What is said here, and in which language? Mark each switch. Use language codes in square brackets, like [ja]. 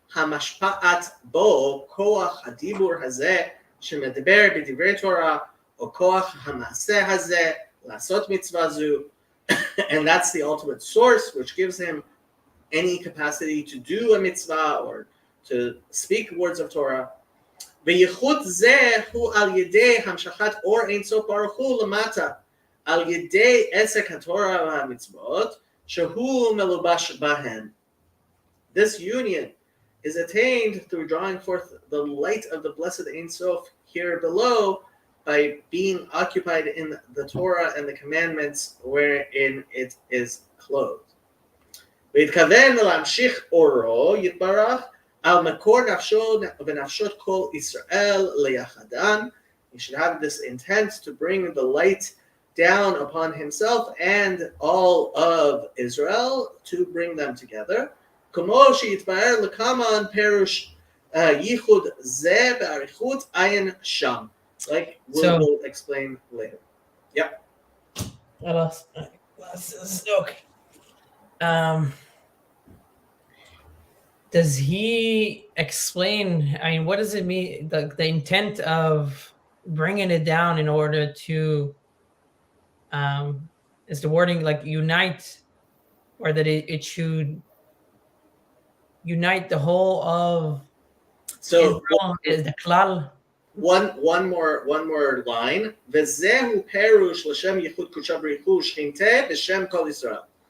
[he] המשפעת בו כוח הדיבור הזה שמדבר בדברי תורה, או כוח המעשה הזה לעשות מצווה זו, [en] and that's the ultimate source which gives him any capacity to do a mitzvah or to speak words of Torah. [he] וייחוד זה הוא על ידי המשכת אור אין סוף ברוך הוא למטה, על ידי עסק התורה והמצוות שהוא מלובש בהן. [en] This union is attained through drawing forth the light of the blessed Ein Sof here below by being occupied in the Torah and the commandments wherein it is clothed. [he] והתכוון להמשיך אורו יתברך על מקור נפשו ונפשות כל ישראל ליחדן. [en] He should have this intent to bring the light down upon himself and all of Israel, to bring them together. [he] כמו שיתבהר לכמה פירוש ייחוד זה באריכות עין שם. [en] Like we'll explain later. Yeah. I lost my glasses. Okay. Does he explain, I mean, what does it mean, the intent of bringing it down in order to, is the wording like unite, or that it should unite the whole of so Israel, is the klal? One more line. [he] וזהו פירוש לשם ייחוד קודשה בריחו שכינתה בשם כל ישראל.